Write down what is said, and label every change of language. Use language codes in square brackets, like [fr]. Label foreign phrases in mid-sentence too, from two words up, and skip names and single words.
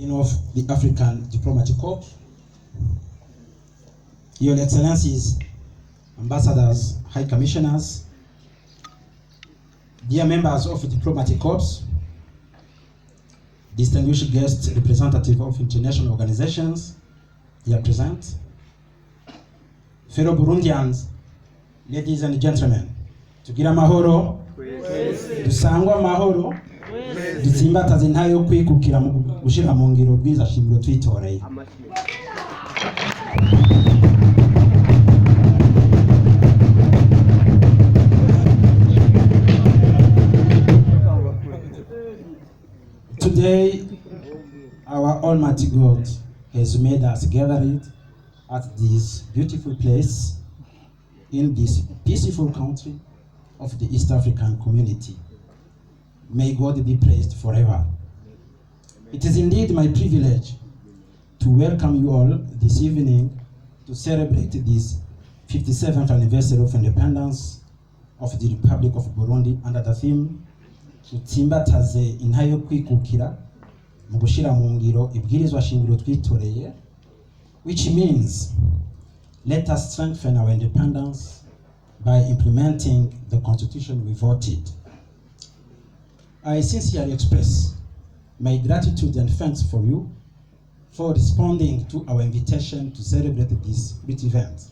[en] Dean of the African Diplomatic Corps, Your Excellencies, Ambassadors, High Commissioners, dear members of the Diplomatic Corps, distinguished guests, representatives of international organizations here present, fellow Burundians, ladies and gentlemen, [rn] tugira amahoro, dusangwa amahoro, dutsimbataze ntayo yo kwikukira mu gushira mu ngiro bwiza shingiro twitoreye. [en] Today, our Almighty God has made us gathered at this beautiful place in this peaceful country of the East African community. May God be praised forever. It is indeed my privilege to welcome you all this evening to celebrate this 57th anniversary of independence of the Republic of Burundi under the theme [rn] Utsimbataze intayo yo kwikukira mu gushira mu ngiro ibwirizwa shingiro twitoreye, [en] which means let us strengthen our independence by implementing the constitution we voted. I sincerely express my gratitude and thanks for you for responding to our invitation to celebrate this great event.